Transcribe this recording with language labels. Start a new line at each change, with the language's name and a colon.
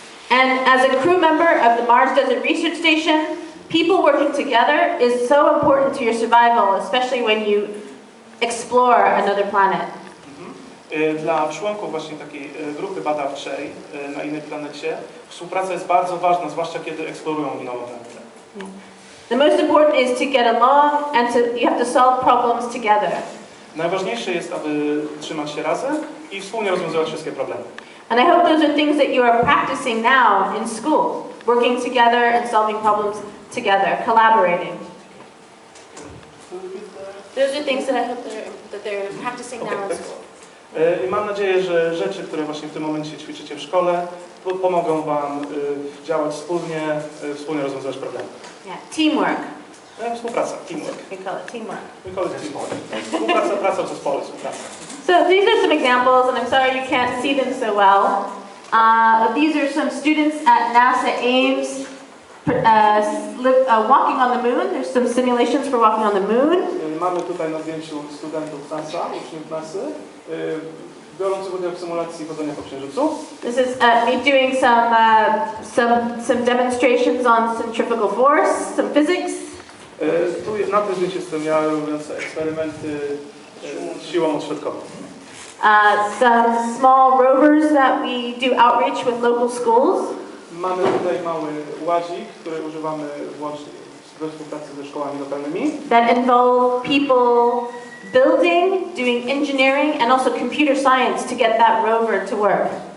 English: And as a crew member of the Mars Desert Research Station, people working together is so important to your survival, especially when you explore another planet.
Polish: Dla członków właśnie takiej grupy badawczej na innej planecie współpraca jest bardzo ważna, zwłaszcza kiedy eksplorują inną planetę.
English: The most important is to get along and you have to solve problems together.
Polish: Najważniejsze jest, aby trzymać się razem i wspólnie rozwiązywać wszystkie problemy.
English: And I hope those are things that you are practicing now in school, working together and solving problems together, collaborating. Those are things that I hope that they're practicing now in school.
Polish: I mam nadzieję, że rzeczy, które właśnie w tym momencie ćwiczycie w szkole, pomogą Wam działać wspólnie rozwiązywać problemy.
English: Yeah, teamwork.
Polish: Współpraca, teamwork.
English: We call it teamwork. We call it teamwork.
Polish: Współpraca, praca w zespole, współpraca.
English: So these are some examples, and I'm sorry you can't see them so well. These are some students at NASA Ames walking on the moon. There's some simulations for walking on the moon.
Polish: Mamy tutaj na zdjęciu studentów NASA, uczniów NASA, biorących udział w symulacji chodzenia po Księżycu.
English: This is me doing some demonstrations on centrifugal force, some physics.
Polish: Tu na tym zdjęciu jestem ja robiąc eksperymenty z siłą odśrodkową.
English: Some small rovers that we do outreach with local schools.
Polish: Mamy tutaj mały ładzik, który używamy we współpracy ze szkołami lokalnymi.
English: That involve people building, doing engineering, and also computer science to get that rover to work.